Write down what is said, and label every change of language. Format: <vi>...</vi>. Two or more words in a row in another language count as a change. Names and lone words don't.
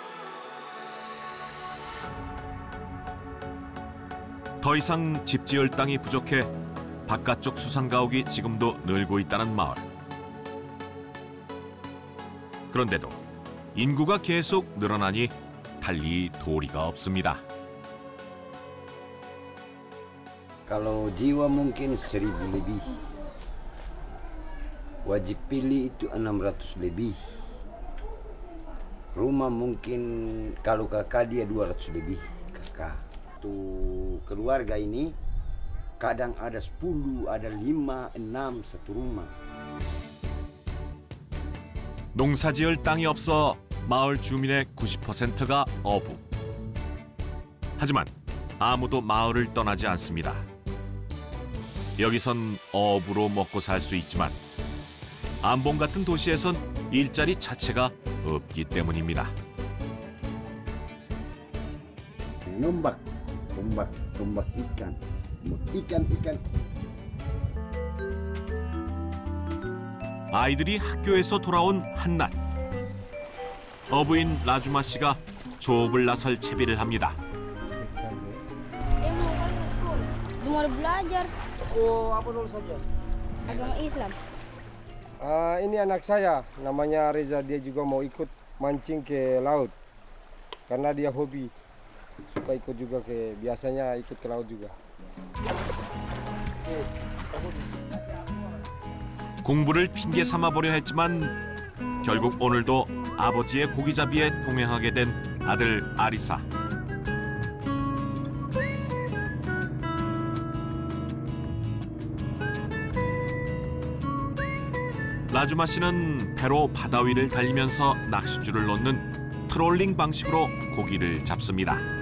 <ko>더 이상 집 지을 땅이 부족해 바깥쪽 수상가옥이 지금도 늘고 있다는 마을. 그런데도 인구가 계속 늘어나니 달리 도리가 없습니다.</ko> <id>Kalau jiwa mungkin 1000 lebih. Wajib pilih itu 600 lebih. Rumah mungkin kalau kakak dia 200 lebih kakak. Tuh keluarga ini kadang ada 10, ada 5, 6 satu rumah.</id> <ko>농사지을 땅이 없어 마을 주민의 90%가 어부. 하지만 아무도 마을을 떠나지 않습니다. 여기선 어부로 먹고 살 수 있지만 안봉 같은 도시에선 일자리 자체가 없기 때문입니다.</ko> <id>Tombak ikan.</id> <ko>아이들이 학교에서 돌아온 한낮. 어부인 라주마 씨가 조업을 나설 채비를 합니다.</ko> <id>Mau belajar. Oh, apa dulu saja? Agama Islam. Ini anak saya, namanya Reza. Dia juga mau ikut mancing ke laut. Karena dia hobi. Suka ikut juga biasanya ikut ke laut juga.</id> <ko>공부를 핑계 삼아 보려 했지만 결국 오늘도 아버지의 고기잡이에 동행하게 된 아들 아리사. 라주마 씨는 배로 바다 위를 달리면서 낚싯줄을 놓는 트롤링 방식으로 고기를 잡습니다.</ko>